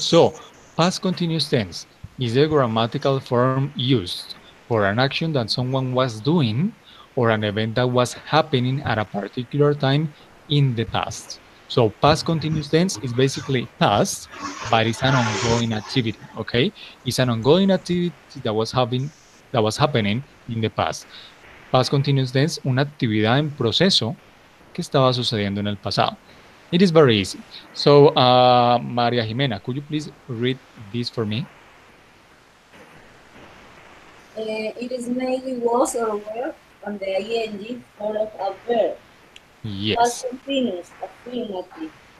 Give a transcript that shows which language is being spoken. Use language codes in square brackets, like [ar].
[en] So, past continuous tense is a grammatical form used for an action that someone was doing or an event that was happening at a particular time in the past. So, past continuous tense is basically past, but it's an ongoing activity, okay? It's an ongoing activity that was happening in the past. [es] Past continuous tense, una actividad en proceso que estaba sucediendo en el pasado. [en] It is very easy. So, Maria Jimena, could you please read this for me? It is mainly was or were on the ing form of a verb. Past Yes. continuous, affirmative.